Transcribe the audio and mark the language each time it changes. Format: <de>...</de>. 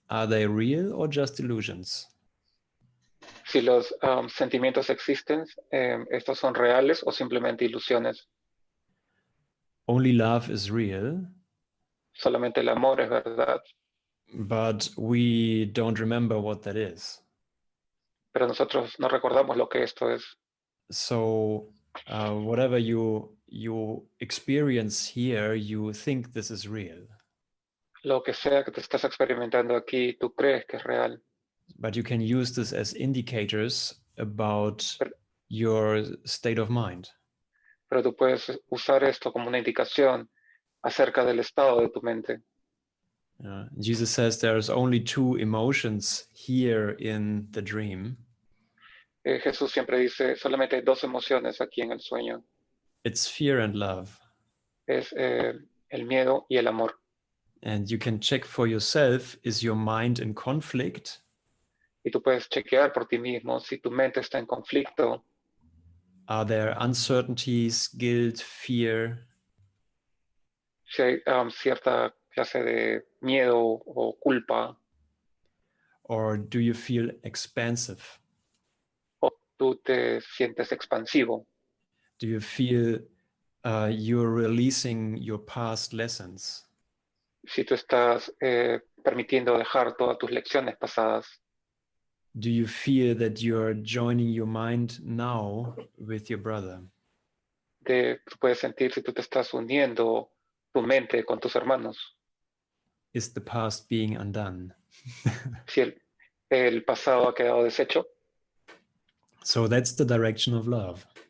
<en>Are they real or just illusions?</en> <es>Si los sentimientos existen, ¿estos son reales o simplemente ilusiones?</es> <en>Only love is real.</en> <es>Solamente el amor es verdad.</es> <en>But we don't remember what that is.</en> <es>Pero nosotros no recordamos lo que esto es.</es> <en>So whatever you experience here, you think this is real.</en> <es>Lo que sea que te estás experimentando aquí, tú crees que es real.</es> <en>But you can use this as indicators about your state of mind.</en> <es>Pero tú puedes usar esto como una indicación acerca del estado de tu mente.</es> <en>Jesus says there's only two emotions here in the dream.</en> <es>Jesús siempre dice, solamente hay dos emociones aquí en el sueño.</es> <en>It's fear and love.</en> <es>Es el miedo y el amor.</es> <en>And you can check for yourself, is your mind in conflict?</en> <es>Y tú puedes chequear por ti mismo si tu mente está en conflicto,</es> <en>Are there uncertainties, guilt, fear?</en> <es>si hay cierta clase de miedo o culpa,</es> <en>Or do you feel expansive?</en> <es>o tú te sientes expansivo,</es> <en>Do you feel you're releasing your past lessons?</en> <es>si tú estás permitiendo dejar todas tus lecciones pasadas,</es> <en>Do you feel that you're joining your mind now with your brother?</en> <es>tú puedes sentir si tú te estás uniendo tu mente con tus hermanos,</es> <en>Is the past being undone?</en> <es>si el pasado ha quedado deshecho.</es> <en>So that's the direction of love.</en>